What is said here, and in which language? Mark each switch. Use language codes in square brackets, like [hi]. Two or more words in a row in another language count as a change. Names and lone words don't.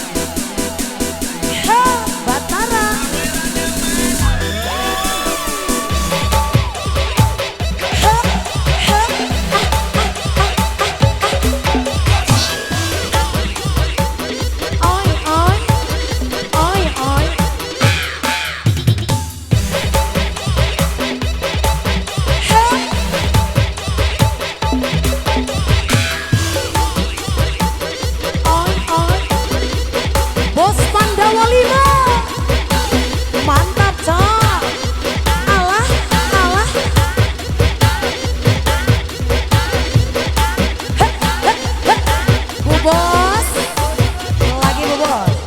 [id] Ha, Batara. Ha, ha, oi, oi, oi, oi. Ha. Oi, oi. Bos Pandawa 5. Mantap, Cok. Alah, alah. Heh, heh, heh. Bu Bos. Lagi Bu Bos.